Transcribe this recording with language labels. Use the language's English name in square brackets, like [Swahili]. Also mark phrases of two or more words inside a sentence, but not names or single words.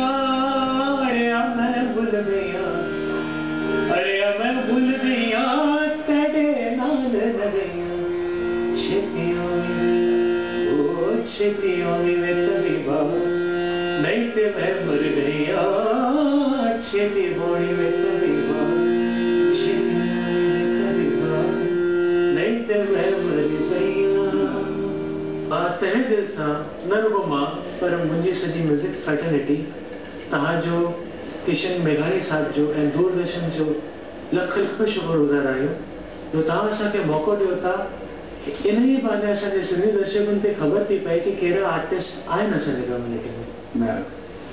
[Punjabi] ਅੜਿਆ ਮੈਂ ਭੁੱਲ ਗਿਆ, ਅੜਿਆ ਮੈਂ ਭੁੱਲ ਗਿਆ, ਤੇਰੇ ਨਾਲ ਨਾ ਗਿਆ, ਛੇਤੀ ਆਈਂ, ਓ ਛੇਤੀ ਆਈਂ ਵੇ ਤਬੀਬਾ, ਨਹੀਂ ਤੇ ਮੈਂ ਮਰ ਗਿਆ, ਛੇਤੀ ਬਹੁੜੀਂ ਵੇ ਤਬੀਬਾ, ਛੇਤੀ ਆਈਂ ਵੇ ਤਬੀਬਾ, ਨਹੀਂ ਤੇ ਮੈਂ ਮਰ ਗਿਆ। [Sindhi] तहे दिल सां न रुगो मां पर मुंहिंजी सॼी [English] music fraternity, [Sindhi] तव्हांजो किशन मेघाणी साहब जो ऐं दूरदर्शन जो लख लख शुक्रगुज़ार आहियूं जो तव्हां असांखे मौक़ो ॾियो था। इन ई बहाने असांजे सिंधी दर्शकनि ते ख़बर थी पए कि कहिड़ा आर्टिस्ट आहिनि असांजे कम्युनिटी में।